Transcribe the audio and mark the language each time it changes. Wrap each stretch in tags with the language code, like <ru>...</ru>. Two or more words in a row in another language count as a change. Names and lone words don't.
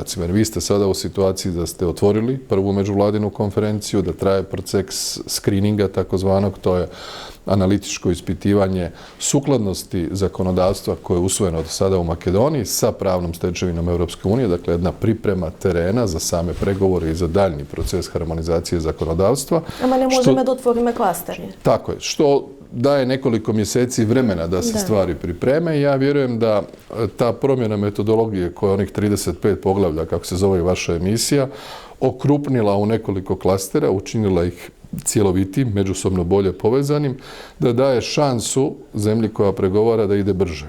<hr>Jer vi ste sada u situaciji da ste otvorili prvu međuvladinu konferenciju, da traje proces screeninga takozvanog, to je analitičko ispitivanje sukladnosti zakonodavstva koje je usvojeno do sada u Makedoniji sa pravnom stečevinom Europske unije, dakle jedna priprema terena za same pregovore i za daljnji proces harmonizacije zakonodavstva.</hr> <mk>Ама не можеме да отвориме кластери.</mk> <hr>Tako je, što daje nekoliko mjeseci vremena da se stvari pripreme i ja vjerujem da ta promjena metodologije koja je onih 35 poglavlja, kako se zove vaša emisija, okrupnila u nekoliko klastera, učinila ih cjelovitim, međusobno bolje povezanim, da daje šansu zemlji koja pregovara da ide brže.</hr>